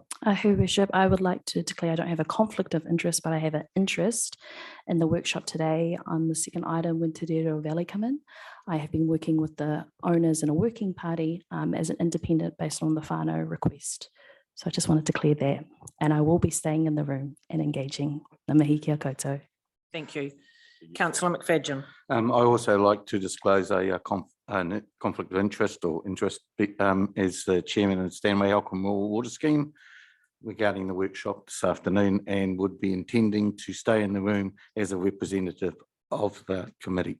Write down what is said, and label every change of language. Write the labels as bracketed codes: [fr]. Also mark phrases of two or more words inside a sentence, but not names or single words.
[en] Your Worship, I would like to declare I don't have a conflict of interest, but I have an interest in the workshop today on the second item when Te Reo Valley come in. I have been working with the owners in a working party as an independent based on the whānau request. So I just want to declare that, and I will be staying in the room and engaging the [mi] mihi kia koutou. [en] Thank you. Councillor McFadyen. I also like to disclose a conflict of interest or interest as the chairman of the Stanway Alcohol Water Scheme regarding the workshop this afternoon, and would be intending to stay in the room as a representative of the committee.